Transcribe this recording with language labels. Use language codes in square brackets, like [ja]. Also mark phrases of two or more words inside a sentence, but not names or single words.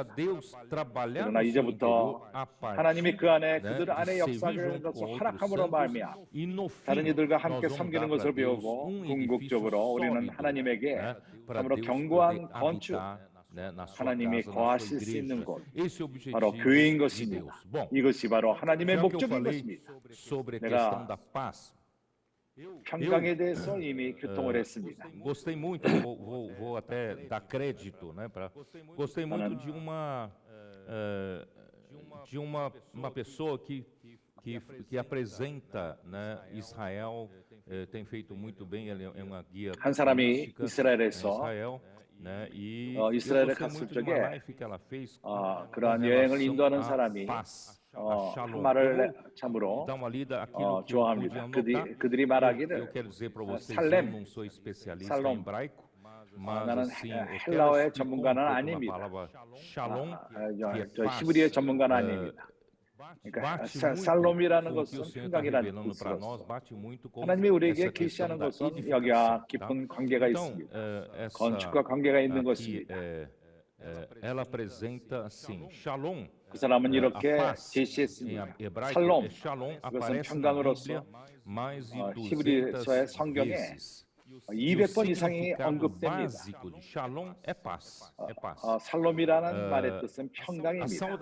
[ko] 그러나 이제부터 하나님이 그 안에 그들 안에 역사하는 것을 허락함으로 말미암아 다른 이들과 함께 섬기는 것을 배우고 궁극적으로 우리는 하나님에게 참으로 견고한 건축, 하나님이 거하실 수 있는 곳, 바로 교회인 것입니다. 이것이 바로 하나님의 목적인 것입니다. 내가 평강에 대해서 이미 교통을 했습니다. [pt] Gostei muito, vou até dar crédito, né? Gostei muito de uma pessoa que apresenta, né, Israel, tem feito muito bem. Ele é uma guia [ko] 한 사람이 이스라엘에서 [pt] né? E [ko] 이스라엘에 갔을 적에 그러한 여행을 인도하는 사람이 한 말을 참으로 좋아합니다. 그들이 말하기를 살롬, 나는 헬라어의 전문가는 아닙니다. 저 히브리어의 전문가는 아닙니다. 그러니까 살롬이라는 것은 평강이라는 뜻으로서 하나님이 우리에게 계시하는 것은 여기와 깊은 관계가 있습니다. 건축과 관계가 있는 것입니다. [pt] Ela apresenta assim, Shalom. [ko] 그 사람은 이렇게 제시했습니다. 살롬, 그것은 평강으로서 히브리서의 성경에 200번 이상이 언급됩니다. 살롬이라는 말의 뜻은 평강입니다.